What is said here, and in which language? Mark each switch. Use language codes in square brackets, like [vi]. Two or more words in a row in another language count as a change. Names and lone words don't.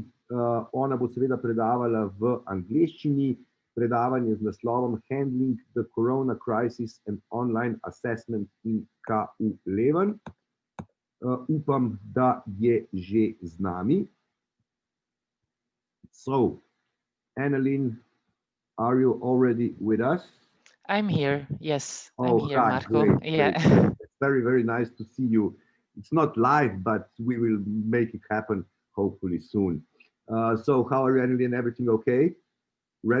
[sl] Ona bo seveda predavala v angleščini, predavanje z naslovom Handling the Corona Crisis and Online Assessment in KU Leuven. Upam, da je že z nami. [en] So, Annelien, are you already with us? I'm here. Yes, oh, I'm here, right, Marco. great, Yeah. great. It's very, very nice to see you. It's not live, but we will make it happen hopefully soon. So how are you, Annelien? Everything okay? Ready